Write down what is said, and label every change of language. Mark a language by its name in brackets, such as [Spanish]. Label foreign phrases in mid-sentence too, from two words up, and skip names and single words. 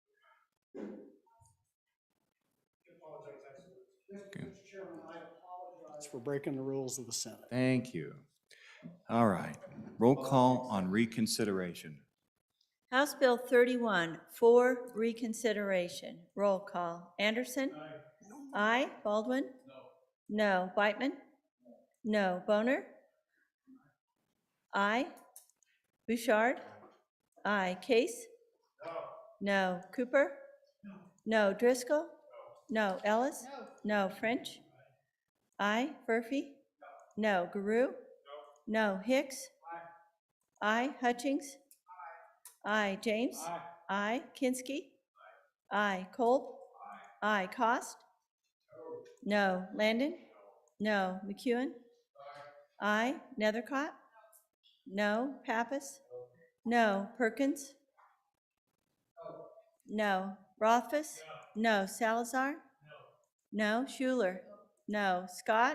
[English] Okay. For breaking the rules of the Senate. Thank you. All right. Roll call on reconsideration. House Bill 31 for reconsideration. Roll call. Anderson? Aye. Baldwin? No. Beitman? No. Boner? Aye. Bouchard? Aye. Case? No. Cooper? No. Driscoll? No. Ellis? No. French? Aye. Murphy? No. Guru? No. Hicks? Aye. Hutchings? Aye. James? Aye. Kinski? Aye. Kolb? Aye. Cost? No. Landon? No. McEwen? Aye. Nethercott? No. Pappas? No. Perkins? No. Rothfuss? No. Salazar? No. Schuler? No. Scott?